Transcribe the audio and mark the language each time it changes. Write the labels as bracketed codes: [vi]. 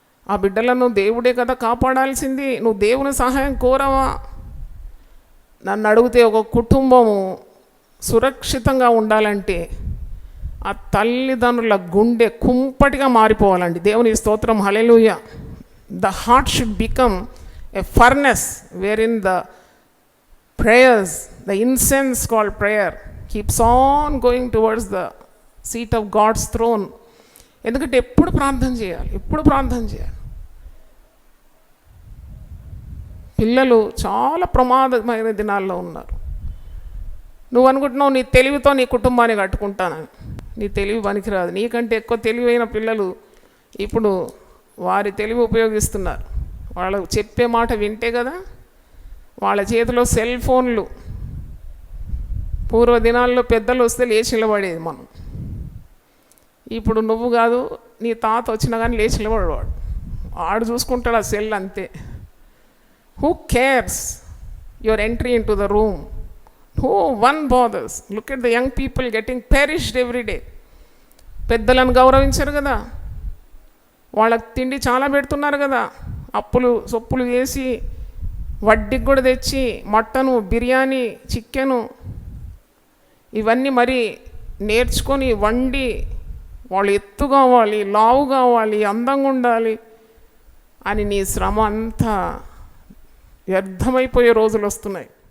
[te] ఆ బిడ్డలను దేవుడే కదా కాపాడాల్సింది, నువ్వు దేవుని సహాయం కోరవా? నన్ను అడిగితే ఒక కుటుంబము సురక్షితంగా ఉండాలంటే ఆ తల్లిదండ్రుల గుండె కుంపటిగా మారిపోవాలండి. దేవుని స్తోత్రం, హల్లెలూయా. [en] The heart should become a furnace wherein the prayers, the incense called prayer, keeps on going towards the seat of God's throne. [te] ఎందుకంటే ఎప్పుడు ప్రార్థన చేయాలి, ఎప్పుడు ప్రార్థన చేయాలి. పిల్లలు చాలా ప్రమాదమైన దినాల్లో ఉన్నారు. నువ్వు అనుకుంటున్నావు నీ తెలివితో నీ కుటుంబాన్ని కట్టుకుంటానని. నీ తెలివి పనికిరాదు. నీకంటే ఎక్కువ తెలివైన పిల్లలు ఇప్పుడు వారి తెలివి ఉపయోగిస్తున్నారు. వాళ్ళు చెప్పే మాట వింటే కదా. వాళ్ళ చేతిలో సెల్ ఫోన్లు. పూర్వ దినాల్లో పెద్దలు వస్తే లేచి నిలబడేది మనం. ఇప్పుడు నువ్వు కాదు, నీ తాత వచ్చినా కానీ లేచి నిలబడేవాడు. ఆడు చూసుకుంటాడు ఆ సెల్ అంతే. [en] Who cares your entry into the room? No one bothers. Look at the young people getting perished every day. [te] పెద్దలను గౌరవించారు కదా, వాళ్ళకి తిండి చాలా పెడుతున్నారు కదా, అప్పులు సొప్పులు వేసి వడ్డీకి కూడా తెచ్చి మటను, బిర్యానీ, చికెను ఇవన్నీ మరి నేర్చుకొని వండి వాళ్ళు ఎత్తు కావాలి, లావు కావాలి, అందంగా ఉండాలి అని నీ శ్రమ అంతా వ్యర్థమైపోయే రోజులు వస్తున్నాయి.